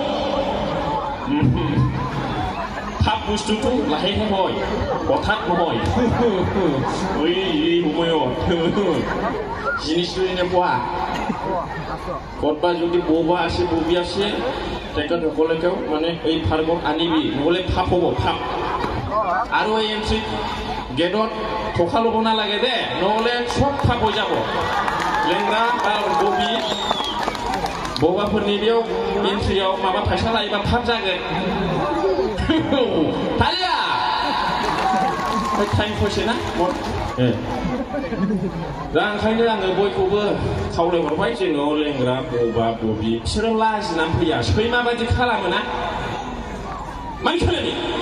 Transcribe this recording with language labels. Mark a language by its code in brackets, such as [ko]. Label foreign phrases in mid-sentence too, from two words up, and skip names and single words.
[as] ফাপ বস্তুটো লাহেহে হয় হঠাৎ নহয় এই সময়ত জিনিসটো এনেকুৱা ক'ৰবা যদি ববা আছে ববি আছে তেখেতসকলেও মানে এই পাৰ্কত আনিবি নহ'লে ফাপ হ'ব ফাপ আৰু এই এন্ট্ৰি গেটত থকা ল'ব নালাগে দে নহ'লে চব ফাপ হৈ যাব [brx] लेंग्रा बबि बबाफोरनि बेयाव एन्ट्रियाव माबा फैसा लायोबा थाब जागोन थालिया टाइम फैसैना दा ओंखायनो आङो बयखौबो खावलायहरबाय जोंनाव लेंग्रा बबा बबि बिसोरो लाजिनानै फैया सैमा बायदि खालामोना मानि खालामो